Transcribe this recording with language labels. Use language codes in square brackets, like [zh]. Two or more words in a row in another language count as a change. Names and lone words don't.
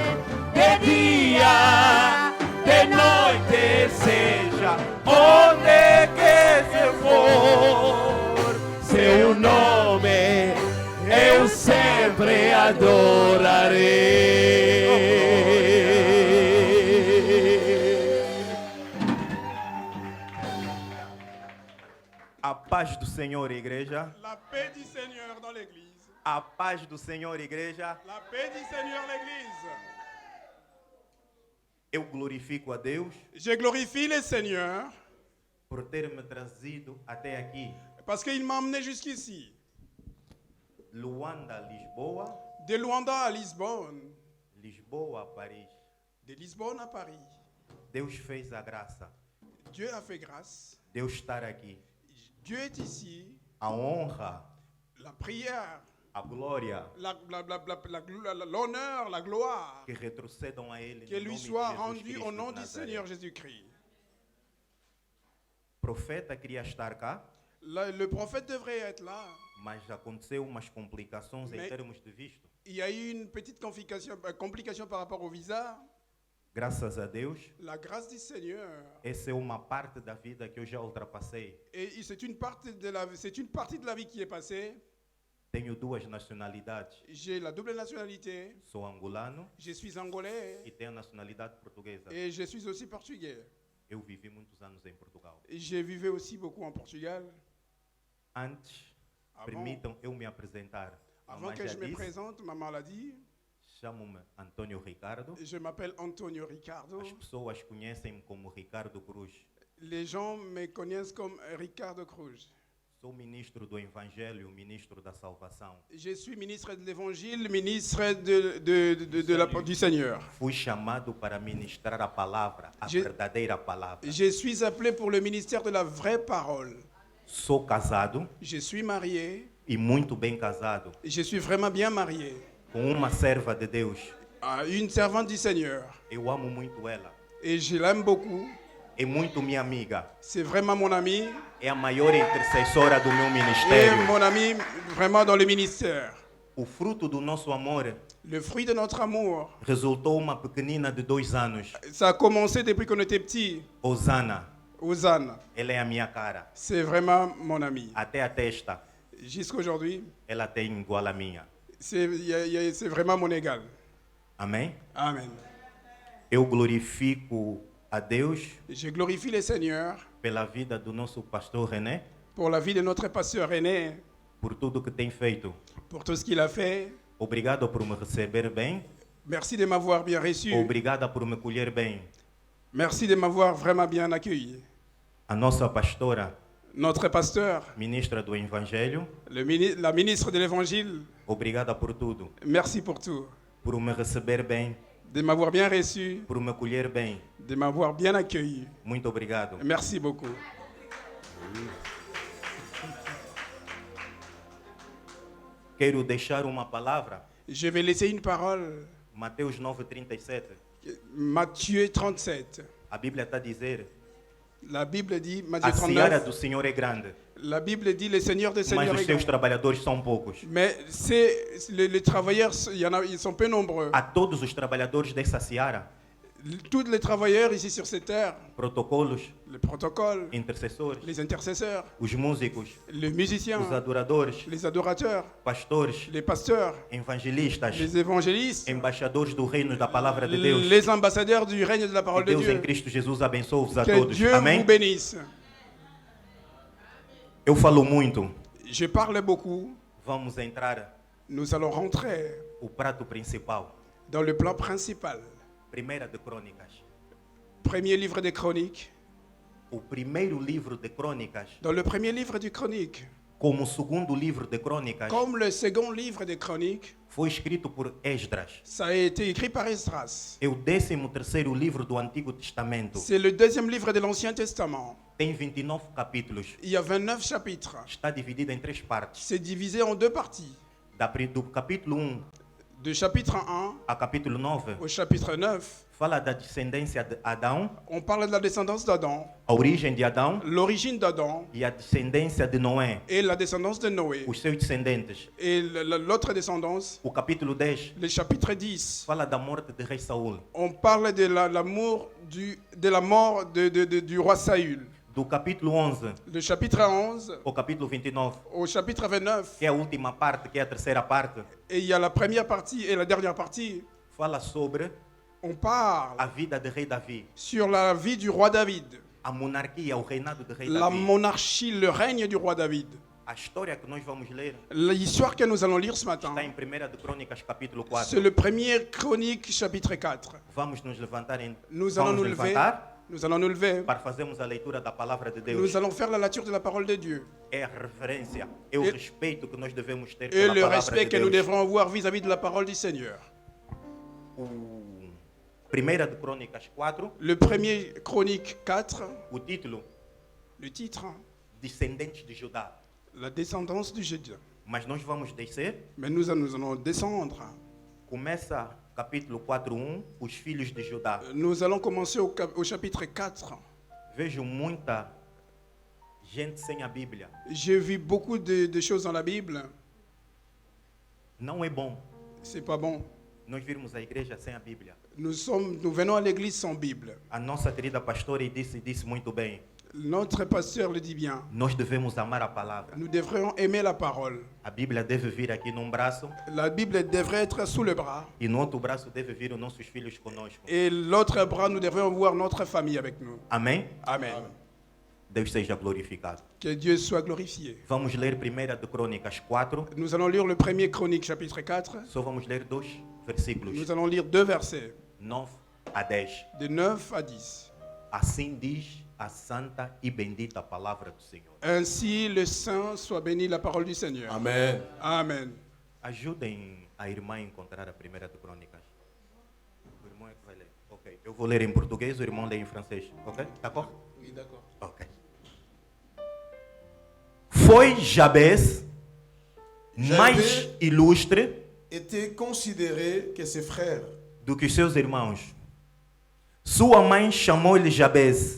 [pt] De dia, de noite, seja onde que se for, seu nome eu sempre adorarei. A paz do Senhor, igreja. [fr] La paix du Seigneur dans l'église. [pt] A paz do Senhor, igreja. [fr] La paix du Seigneur l'église. [pt] Eu glorifico a Deus [fr] Je glorifie le Seigneur [pt] por ter me trazido até aqui. [fr] parce qu'il m'a emmené jusqu'ici. [pt] Luanda, Lisboa. [fr] De Luanda à Lisbonne. [pt] Lisboa, Paris. [fr] De Lisbonne à Paris. [pt] Deus fez a graça. [fr] Dieu a fait grâce. [pt] Deus estar aqui. [fr] Dieu est ici. [pt] A honra, [fr] La prière, [pt] a glória [fr] l'honneur, la gloire, [pt] que retrocedam a Ele. [fr] que [pt] no [fr] lui [pt] nome de [fr] soit [pt] Jesus [fr] rendue [pt] Cristo [fr] au nom [pt] de [fr] du [pt] Nazaré. [fr] Seigneur Jésus-Christ. [pt] Profeta queria estar cá, [fr] Le prophète devrait être là. [pt] mas aconteceu umas complicações em [fr] Mais- [pt] termos de visto. [fr] Il y a eu une petite complication par rapport au visa. [pt] Graças a Deus, [fr] La grâce du Seigneur. [pt] essa é uma parte da vida que eu já ultrapassei. [fr] Et c'est une partie de la vie qui est passée. [pt] Tenho duas nacionalidades. [fr] J'ai la double nationalité. [pt] Sou angolano [fr] Je suis angolais [pt] e tenho a nacionalidade portuguesa. [fr] et je suis aussi portugais. [pt] Eu vivi muitos anos em Portugal. [fr] J'ai vécu aussi beaucoup en Portugal. [pt] Antes, [fr] Avant, [pt] permitam eu me apresentar. A [fr] avant [pt] mamãe [fr] que [pt] já [fr] je me [pt] disse, [fr] présente, ma maladie, [pt] chamo-me Antônio Ricardo. [fr] je m'appelle Antonio Ricardo. [pt] As pessoas conhecem-me como Ricardo Cruz. [fr] Les gens me connaissent comme Ricardo Cruz. [pt] Sou ministro do Evangelho, ministro da Salvação. [fr] Je suis ministre de l'Évangile, ministre du Seigneur. [pt] Fui chamado para ministrar a palavra, a [fr] Je- [pt] verdadeira palavra. [fr] Je suis appelé pour le ministère de la vraie parole. [pt] Sou casado [fr] Je suis marié, [pt] e muito bem casado [fr] je suis vraiment bien marié [pt] com uma serva de Deus. [fr] à une servante du Seigneur. [pt] Eu amo muito ela. [fr] Et je l'aime beaucoup. [pt] É muito minha amiga. [fr] C'est vraiment mon ami. [pt] É a maior intercessora do meu [fr] Et [pt] ministério. [fr] mon ami vraiment dans le ministère. [pt] O fruto do nosso amor [fr] Le fruit de notre amour, [pt] resultou uma pequenina de 2 anos, [fr] ça a commencé depuis qu'on était petit. [pt] Osana. [fr] Ozane, [pt] Ela é a minha cara. [fr] c'est vraiment mon ami. [pt] Até a testa, [fr] Jusqu'aujourd'hui, [pt] ela tem igual a minha. [fr] c'est vraiment mon égal. [pt] Amém? [fr] Amen. [pt] Eu glorifico a Deus [fr] Je glorifie le Seigneur [pt] pela vida do nosso pastor René, [fr] pour la vie de notre pasteur René, [pt] por tudo que tem feito. [fr] pour tout ce qu'il a fait. [pt] Obrigado por me receber bem. [fr] Merci de m'avoir bien reçu. [pt] Obrigada por me colher bem. [fr] Merci de m'avoir vraiment bien accueilli. [pt] A nossa pastora, [fr] Notre pasteur, [pt] ministra do Evangelho, [fr] la ministre de l'Évangile, [pt] obrigada por tudo. [fr] merci pour tout. [pt] Por me receber bem, [fr] De m'avoir bien reçu, [pt] por me colher bem. [fr] de m'avoir bien accueilli. [pt] Muito obrigado. [fr] Merci beaucoup. [pt] Quero deixar uma palavra. [fr] Je vais laisser une parole. [pt] Mateus 9:37. [fr] Matthieu 37. [pt] A Bíblia está a dizer: [fr] La Bible dit, Matthieu [pt] a seara [fr] 39, [pt] do Senhor é grande, [fr] la Bible dit, le Seigneur des [pt] mas [fr] Seigneurs [pt] os [fr] est [pt] seus [fr] grand. [pt] trabalhadores são poucos. [fr] Mais les travailleurs, ils sont peu nombreux. [pt] A todos os trabalhadores dessa seara, [fr] Tous les travailleurs ici sur cette terre, [pt] protocolos, [fr] les protocoles, [pt] intercessores, [fr] les intercesseurs, [pt] os músicos, [fr] les musiciens, [pt] os adoradores, [fr] les adorateurs, [pt] pastores, [fr] les pasteurs, [pt] evangelistas, [fr] les évangélistes, [pt] embaixadores do reino da palavra de Deus. [fr] les ambassadeurs du règne de la [pt] Que [fr] parole de [pt] Deus em [fr] Dieu. [pt] Cristo Jesus abençoe-vos a [fr] Que [pt] todos. [fr] Dieu [pt] Amém? [fr] vous bénisse. [pt] Eu falo muito. [fr] Je parle beaucoup. [pt] Vamos entrar [fr] Nous allons rentrer [pt] o prato principal. [fr] dans le plan principal. [pt] Primeira de Crônicas. [fr] Premier livre des Chroniques. [pt] O primeiro livro de Crônicas [fr] Dans le premier livre du Chronique, [pt] como o segundo livro de Crônicas [fr] Comme le second livre des Chroniques, [pt] foi escrito por Esdras. [fr] ça a été écrit par Esdras. [pt] É o 13º livro do Antigo Testamento. [fr] C'est le deuxième livre de l'Ancien Testament. [pt] Tem 29 capítulos. [fr] Il y a 29 chapitres. [pt] Está dividido em 3 partes. [fr] C'est divisé en 2 parties. [pt] Do capítulo 1 [fr] De chapitre 1 [pt] a capítulo 9, [fr] au chapitre 9, [pt] fala da descendência de Adão, [fr] on parle de la descendance d'Adam, [pt] a origem de Adão [fr] l'origine d'Adam [pt] e a descendência de Noé, [fr] et la descendance de Noé. [pt] os seus descendentes. [fr] Et l'autre descendance, [pt] O capítulo 10 [fr] le chapitre 10, [pt] fala da morte de rei Saul. [fr] on parle de la mort du roi Saül. [pt] Do capítulo 11 [fr] Le chapitre 11 [pt] ao capítulo 29, [fr] au chapitre 29, [pt] que é a última parte, que é a terceira parte, [fr] et il y a la première partie et la dernière partie, [pt] fala sobre [fr] on parle [pt] a vida de rei Davi, [fr] sur la vie du roi David, [pt] a monarquia, o reinado de rei [fr] la [pt] Davi. [fr] monarchie, le règne du roi David. [pt] A história que nós vamos ler [fr] L'histoire que nous allons lire ce matin, [pt] está em 1 de Crônicas, capítulo 4. [fr] c'est le premier Chronique, chapitre 4. [pt] Vamos nos levantar, [fr] Nous allons [pt] vamos [fr] nous lever, [pt] levantar [fr] nous allons nous lever, [pt] para fazermos a leitura da palavra de Deus. [fr] nous allons faire la lecture de la parole de Dieu. [pt] É a reverência, é o [fr] E- [pt] respeito que nós devemos ter [fr] Et [pt] pela [fr] le [pt] palavra [fr] respect [pt] de [fr] que nous [pt] Deus. [fr] devrons avoir vis-à-vis de la parole du Seigneur. [pt] O 1 de Crônicas 4, [fr] Le premier Chronique 4, [pt] o título, [fr] le titre, [pt] Descendentes de Judá. [fr] la descendance du Juda. [pt] Mas nós vamos descer, [fr] Mais nous allons descendre. [pt] começa capítulo 4:1, os filhos de Judá. [fr] Nous allons commencer au chapitre 4. [pt] Vejo muita gente sem a Bíblia. [fr] J'ai vu beaucoup de choses dans la Bible. [pt] Não é bom [fr] C'est pas bon. [pt] nós virmos à igreja sem a Bíblia. [fr] Nous venons à l'église sans Bible. [pt] A nossa querida pastora disse muito bem. [fr] Notre pasteur le dit bien. [pt] Nós devemos amar a palavra. [fr] Nous devrions aimer la parole. [pt] A Bíblia deve vir aqui num braço [fr] La Bible devrait être sous le bras. [pt] e no outro braço deve vir os nossos filhos conosco. [fr] Et l'autre bras, nous devrions voir notre famille avec nous. [pt] Amém? [fr] Amen. [pt] Deus seja glorificado. [fr] Que Dieu soit glorifié. [pt] Vamos ler 1 de Crônicas 4. [fr] Nous allons lire le premier Chronique, chapitre 4. [pt] Só vamos ler 2 versículos, [fr] Nous allons lire 2 versets, [pt] 9 a 10. [fr] de 9 à 10. [pt] Assim diz a santa e bendita palavra do Senhor. [fr] Ainsi, le Saint soit béni la parole du Seigneur. [pt] Amen. [fr] Amen. [pt] Ajudem a irmã a encontrar a 1 de Crônicas. O irmão é que vai ler. Ok. Eu vou ler em português, o irmão lê em francês. [fr] Ok? D'accord? Oui, d'accord. [pt] Ok. Foi Jabes mais ilustre [fr] Était considéré que ses frères. [pt] do que seus irmãos. Sua mãe chamou-lhe Jabes,